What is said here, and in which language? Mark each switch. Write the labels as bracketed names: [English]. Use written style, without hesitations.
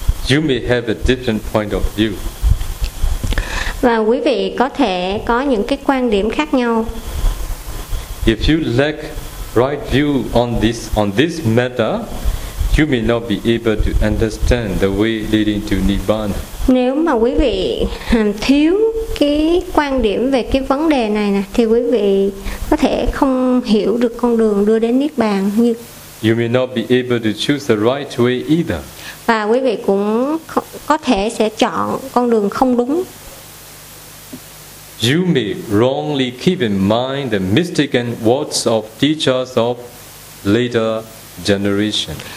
[English] You may have a different point of view. [Vietnamese] Và quý vị có thể có những cái quan điểm khác nhau. [English] If you lack right view on this matter, you may not be able to understand the way leading to Nibbana. [Vietnamese] Nếu mà quý vị thiếu cái quan điểm về cái vấn đề này nè, thì quý vị có thể không hiểu được con đường đưa đến Niết Bàn. Như [English] you may not be able to choose the right way either. [Vietnamese] Và quý vị cũng có thể sẽ chọn con đường không đúng. [English] You may wrongly keep in mind the mystic and words of teachers of later generations.